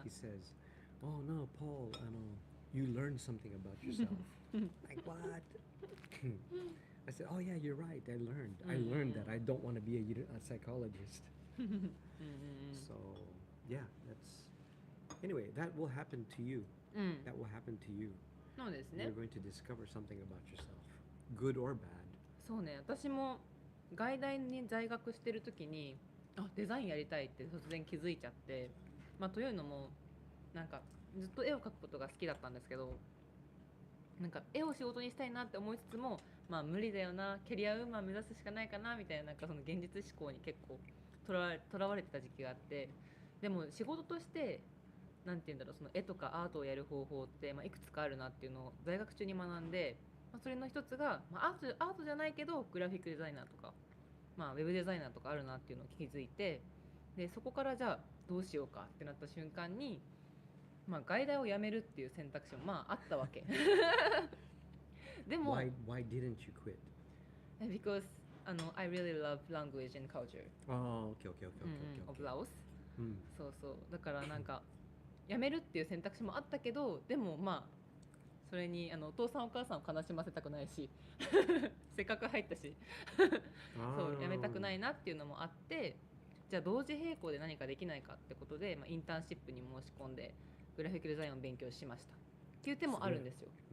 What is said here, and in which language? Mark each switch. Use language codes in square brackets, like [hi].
[en] says, oh no, Paul, you learned something about yourself. Like what? I said, oh yeah, you're right. I learned that I don't want to be a psychologist. うんうんうん。 So yeah, anyway, that will happen to you. うん。 That will happen to you. [ja] そうですね [en] You're。 going to discover something about yourself, good or bad. [ja] そうね、私も外大に在学してる時にデザインやりたいって突然気づいちゃって、というのもなんかずっと絵を描くことが好きだったんですけど、なんか絵を仕事にしたいなって思いつつも無理だよな、キャリアウーマン目指すしかないかなみたいな、なんかその現実思考に結構とらわれてた時期があって、でも仕事としてなんていうんだろう、その絵とかアートをやる方法って、いくつかあるなっていうのを在学中に学んで、それの一つが、アートじゃないけどグラフィックデザイナーとか、ウェブデザイナーとかあるなっていうのを気づいて、でそこからじゃあどうしようかってなった瞬間に、外大を辞めるっていう選択肢もあったわけ。でも [en] Why didn't you quit? because I really love language and culture Oh, okay. of Laos。 Mm. [ja] そうそう、だからなんか辞めるっていう選択肢もあったけど、でもそれにお父さんお母さんを悲しませたくないしせっかく入ったしそう辞めたくないなっていうのもあって、じゃあ同時並行で何かできないかってことで、インターンシップに申し込んでグラフィックデザインを勉強しましたっていう手もあるんですよ。